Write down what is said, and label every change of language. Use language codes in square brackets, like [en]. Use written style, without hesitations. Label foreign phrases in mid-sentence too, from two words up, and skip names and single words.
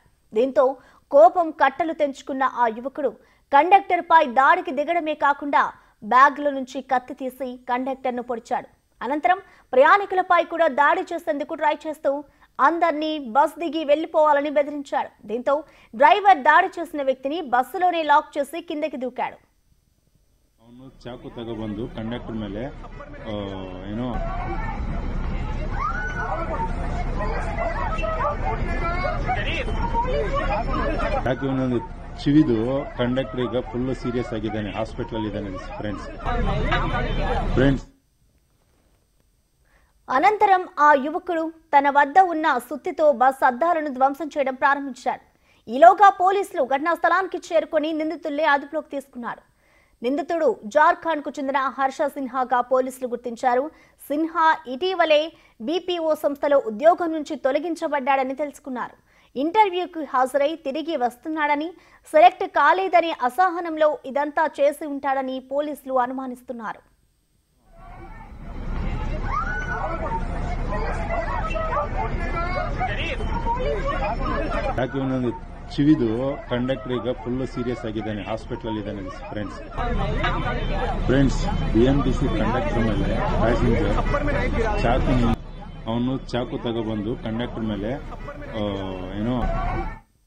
[te] దీంతో కోపం కట్టలు తెంచుకున్న ఆ యువకుడు కండక్టర్ పై దాడికి దిగడమే కాకుండా బ్యాగ్లో నుంచి కత్తి తీసి కండక్టర్ను పొడిచాడు. అనంతరం ప్రయాణికులపై కూడా దాడి చేసేందుకు ట్రై చేస్తూ అందరినీ బస్ దిగి వెళ్లిపోవాలని బెదిరించాడు. దీంతో డ్రైవర్ దాడి చేసిన వ్యక్తిని బస్సులోనే లాక్ చేసి కిందకి దూకాడు. [kn] ಚಾಕು ತಗೊಬಂದು ಕಂಡಕ್ಟರ್ ಮೇಲೆ ಏನೋ ಚಾಕು ಒಂದೊಂದು ಚಿವಿದು ಕಂಡಕ್ಟರ್ ಈಗ [en] full serious [kn] ಆಗಿದ್ದಾನೆ, ಹಾಸ್ಪಿಟಲ್ ಇದ್ದಾನೆ ಫ್ರೆಂಡ್ಸ್. [te] అనంతరం ఆ యువకుడు తన వద్ద ఉన్న సుత్తితో బస్ అద్దాలను ధ్వంసం చేయడం ప్రారంభించాడు. ఈలోగా పోలీసులు ఘటనా స్థలానికి చేరుకొని నిందితుల్ని అదుపులోకి తీసుకున్నారు. నిందితుడు జార్ఖండ్ కు చెందిన హర్ష సిన్హాగా పోలీసులు గుర్తించారు. సిన్హా ఇటీవలే BPO సంస్థలో ఉద్యోగం నుంచి తొలగించబడ్డాడని తెలుసుకున్నారు. ఇంటర్వ్యూకి హాజరై తిరిగి వస్తున్నాడని, సెలెక్ట్ కాలేదనే అసహనంలో ఇదంతా చేసి ఉంటాడని పోలీసులు అనుమానిస్తున్నారు. [kn] ಚಿವಿದು ಕಂಡಕ್ಟರ್ ಈಗ [en] full serious [kn] ಆಗಿದ್ದಾನೆ, ಹಾಸ್ಪಿಟಲ್ ಇದ್ದಾನೆ ಫ್ರೆಂಡ್ಸ್. BMTC ಕಂಡಕ್ಟರ್ ಮೇಲೆ ಪ್ಯಾಸೆಂಜರ್ ಅವನು ಚಾಕು ತಗೊಬಂದು ಕಂಡಕ್ಟರ್ ಮೇಲೆ ಏನೋ